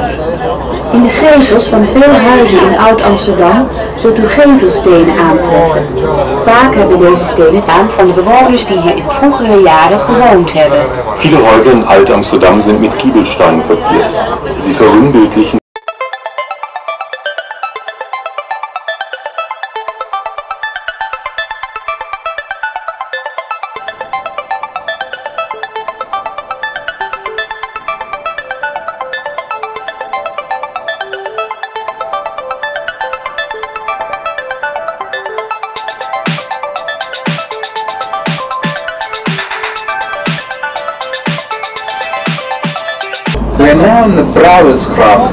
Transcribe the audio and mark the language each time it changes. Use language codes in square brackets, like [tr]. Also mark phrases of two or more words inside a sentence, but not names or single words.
[nl] In de gevels van veel huizen in Oud-Amsterdam zult u gevelstenen aantreffen. Vaak hebben deze stenen aan van de bewoners die hier in vroegere jaren gewoond hebben. [de] Viele Häuser in Alt-Amsterdam sind mit Giebelsteinen verziert. Sie versinnbildlichen [en] We are now in the Brouwersgracht,